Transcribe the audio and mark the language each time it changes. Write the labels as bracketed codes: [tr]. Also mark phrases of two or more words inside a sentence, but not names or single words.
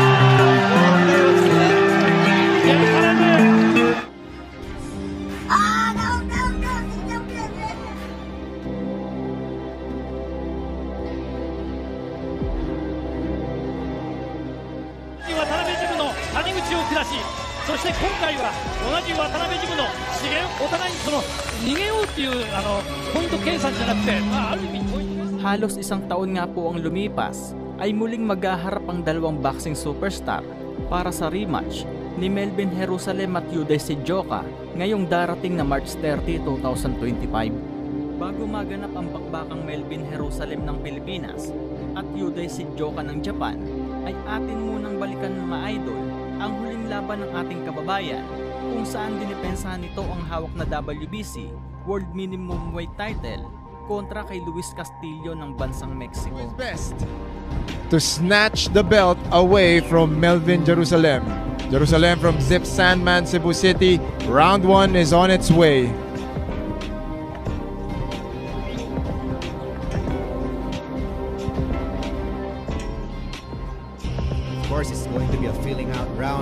[ja] ジェルサレム渡辺ジムの谷口を下し、そして今回は同じ渡辺ジムのお互いにその逃げようっていうポイント計算じゃなくて、ある意味ポイント。 [tl] Halos isang taon nga po ang lumipas ay muling maghaharap ang dalawang [en] boxing superstar [tl] para sa rematch ni Melvin Jerusalem at Yuday Sidjoka ngayong darating na March 30, 2025. Bago maganap ang bakbakang Melvin Jerusalem ng Pilipinas at Yuday Sidjoka ng Japan, ay atin munang balikan mga idol ang huling laban ng ating kababayan kung saan dinipensahan nito ang hawak na WBC [en] World Minimum Weight title [tl] kontra kay Luis Castillo ng bansang Mexico. [en] Best to snatch the belt away from Melvin Jerusalem. Jerusalem from Zip Sandman, Cebu City. Round 1 is on its way. Of course, it's going to be a filling out round.